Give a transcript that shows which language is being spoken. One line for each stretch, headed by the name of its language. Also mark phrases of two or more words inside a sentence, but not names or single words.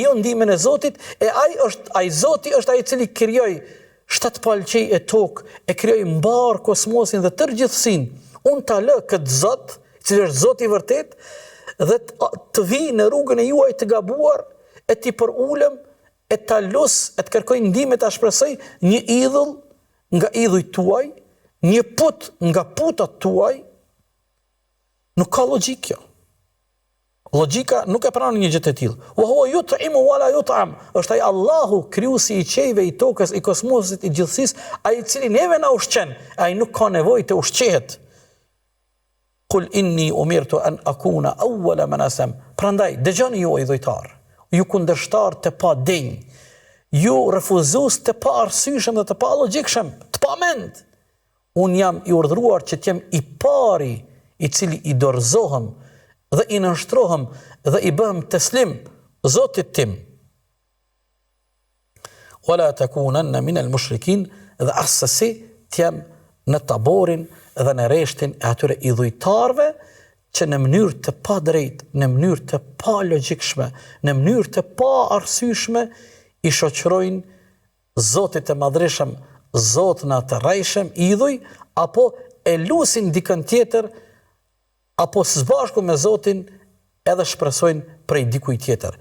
Albanian: jo ndihmën e Zotit, e ai Zoti është ai i cili krijoi shtatpalqej e tokë, e krijoi mbar kosmosin dhe tërë gjithësinë, unë ta lë këtë Zot, i cili është Zoti i vërtet, dhe të vi në rrugën e juaj të gabuar, e t'i përulem, e ta lus, e të kërkoj ndihmë, ta shpresoj një idhull nga idhujt tuaj, një put nga putat tuaj. Nuk ka logjik kjo. Logjika nuk e pranon një gjë të tillë.
Arabic: وهو يطعم ولا يطعم.
Albanian: Është ai Allahu, krijuesi i qejve, i tokës, i kosmosit, i gjithësisë, ai i cili neve na ushqen, ai nuk ka nevojë të ushqehet.
Arabic: قل إني أمرت أن أكون أول من أسلم.
Albanian: Prandaj dëgjoni ju idhujtar, ju kundërshtar të pa denj, ju refuzues të pa arsyeshëm dhe të pa logjikshëm, të pa mend. Unë jam i urdhëruar që të jem i pari i cili i dorëzohem dhe i nënshtrohem dhe i bëhem teslim Zotit tim.
Arabic: ولا تكونن من المشركين,
Albanian: dhe asesi të jem në taborin dhe në reshtin e atyre idhujtarve që në mënyrë të pa drejt, në mënyrë të pa logjikshme, në mënyrë të pa arsyeshme i shoqërojnë Zotit të madhreshëm, Zotna të rrejshëm, idhuj, apo e lusin dikën tjetër, apo së bashku me Zotin edhe shpresojnë prej dikuj tjetër.